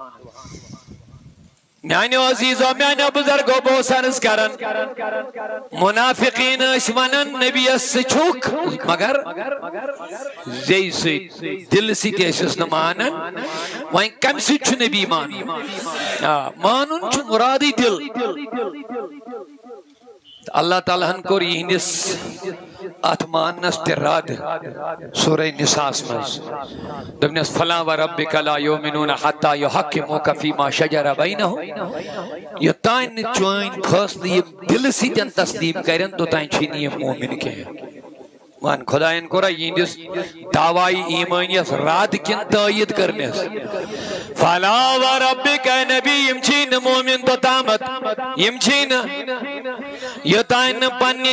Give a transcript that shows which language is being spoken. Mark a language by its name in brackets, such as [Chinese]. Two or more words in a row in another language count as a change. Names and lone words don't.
[Kashmiri] میانیو عزیزو میانیو بزرگو بہٕ عرض کران منافقین ٲسۍ ونان نبیس ژٕ چھُکھ مگر زیٚیہِ سۭتۍ دلہٕ سۭتۍ ٲسِس نہٕ مانان وۄنۍ کمہِ سۭتۍ چھُ نبی مانُن مانُن چھُ مُرادٕے دل اللہ تعالیٰ ہن کوٚر یِہنٛدِس اتھ ماننس تہِ رد سورہ نساءس منٛز دوٚپنس [Arabic] فلاں وربک لا یؤمنون حتی یحکموک فیما شجر بینہم [Kashmiri] یوٚتانۍ نہٕ چٲنۍ فٲصلہٕ یِم دلہٕ سۭتۍ تسلیم کرن توٚتانۍ چھِی نہٕ یِم مومن کینٛہہ وَن خۄدایَن کوٚرا یِہنٛدِس دعوایہِ ایٖمٲنیَس رد کِنہٕ تٲیید کٔرنس [Arabic] فلا وربک [Kashmiri] اے نبی یِم چھِی نہٕ مومن توٚتامتھ یِم چھِی نہٕ یوٚتانۍ نہٕ پننہِ